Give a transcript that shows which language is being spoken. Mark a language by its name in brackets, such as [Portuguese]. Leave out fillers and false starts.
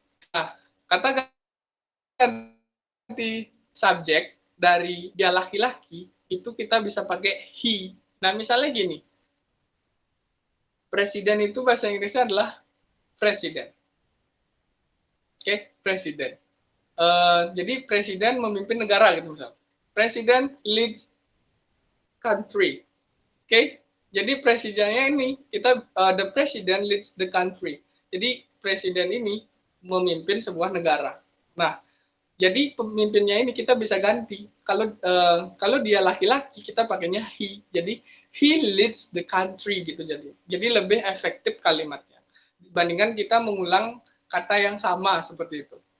[Indonesian] Nah, kata ganti subjek dari dia laki-laki itu kita bisa pakai he. Nah, misalnya gini. Presiden itu bahasa Inggrisnya adalah presiden. Oke, presiden. Jadi presiden memimpin negara gitu misalnya. [English] Presiden leads country. [Indonesian] Oke, jadi presidennya ini kita [English] the president leads the country. [Indonesian] Jadi presiden ini memimpin sebuah negara. Nah, jadi pemimpinnya ini kita bisa ganti. Kalau dia laki-laki kita pakainya he. Jadi [English] he leads the country [Indonesian] gitu jadi lebih efektif kalimatnya dibandingkan kita mengulang kata yang sama seperti itu.